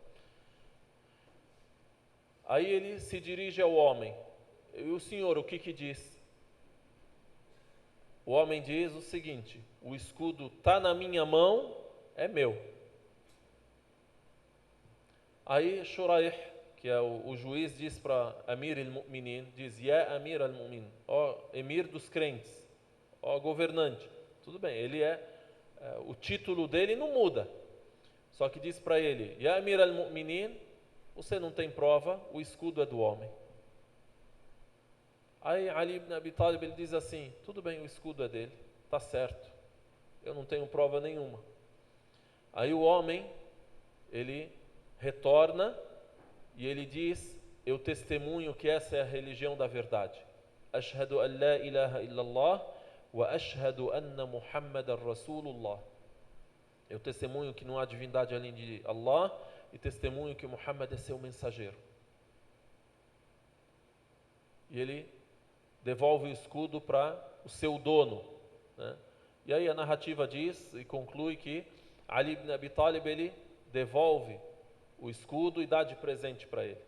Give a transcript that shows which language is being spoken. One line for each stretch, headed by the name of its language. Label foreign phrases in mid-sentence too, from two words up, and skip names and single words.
Portuguese: Aí ele se dirige ao homem. E o senhor, o que diz? O homem diz o seguinte, o escudo está na minha mão, é meu. Aí Shuraih, que é o juiz, diz para
Arabic: أمير المؤمنين,
Portuguese: diz,
Arabic: يا أمير المؤمن,
Portuguese: ó emir dos crentes, ó governante. Tudo bem, ele o título dele não muda. Só que diz para ele,
Arabic: يا أمير المؤمنين,
Portuguese: você não tem prova, o escudo é do homem. Aí Ali ibn Abi Talib, ele diz assim, tudo bem, o escudo é dele, está certo, eu não tenho prova nenhuma. Aí o homem, ele retorna e ele diz, eu testemunho que essa é a religião da verdade.
Arabic: أشهد أن لا إله إلا الله وأشهد أن محمدا رسول الله.
Portuguese: Eu testemunho que não há divindade além de Allah e testemunho que Muhammad é seu mensageiro. E ele devolve o escudo para o seu dono, né? E aí a narrativa diz e conclui que Ali ibn Abi Talib, ele devolve o escudo e dá de presente para ele.